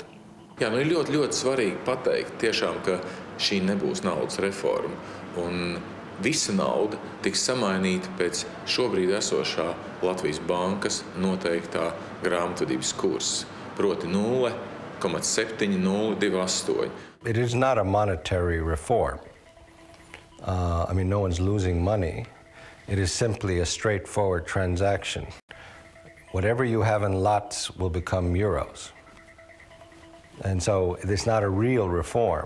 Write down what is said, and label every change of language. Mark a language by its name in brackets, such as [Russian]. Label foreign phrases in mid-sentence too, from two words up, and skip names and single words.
[Latvian] Jā, ir ļoti, ļoti svarīgi pateikt tiešām, ka šī nebūs naudas reforma. Un visa nauda tiks samainīta pēc šobrīd esošā Latvijas bankas noteiktā grāmatvedības kursa, proti 0,7028. [English] It is not a monetary reform. I mean, no one's losing money. It is simply a straightforward transaction. Whatever you have in lots will become euros. And so it's not a real reform.